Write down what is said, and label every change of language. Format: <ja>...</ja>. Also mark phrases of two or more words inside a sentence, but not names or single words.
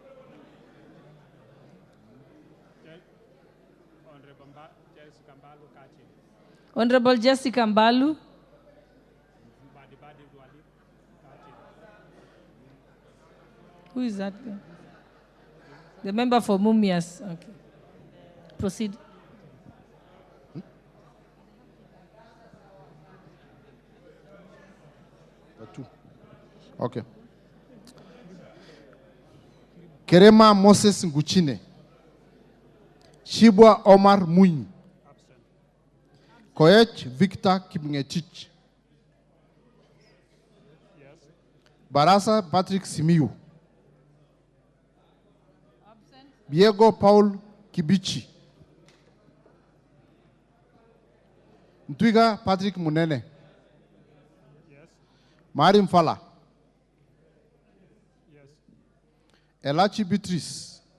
<en>Honorable Jessica Mbalu. Who is that guy? The member for Mumias. Okay. Proceed. Okay. Kerema Moses Nguchine. Shibwa Omar Mwinyi. Koech Victor Kipngetich. Barasa Patrick Simiyu. Diego Paul Kibichi. Ntwiga Patrick Munene. Marim Fala. Elachi Beatrice.</en>